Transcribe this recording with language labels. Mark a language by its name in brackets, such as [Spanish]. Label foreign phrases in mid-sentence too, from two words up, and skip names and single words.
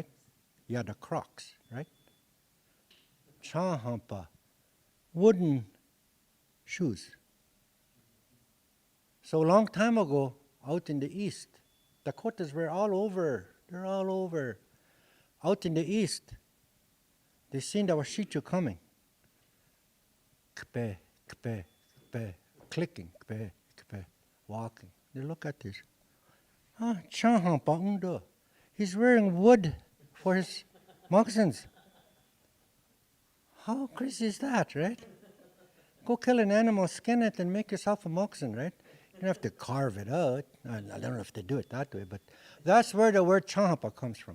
[English] Yeah, the Crocs, right? Chahampa. Wooden shoes. So a long time ago, out in the east, Dakotas were all over. They're all over. Out in the east, they seen the Washichu coming. Kpe, kpe, kpe, clicking, kpe, kpe, walking. They look at this. Chahampa undo. He's wearing wood for his moccasins. How crazy is that, right? Go kill an animal, skin it, and make yourself a moccasin, right? You don't have to carve it out. I don't know if they do it that way, but that's where the word chahampa comes from.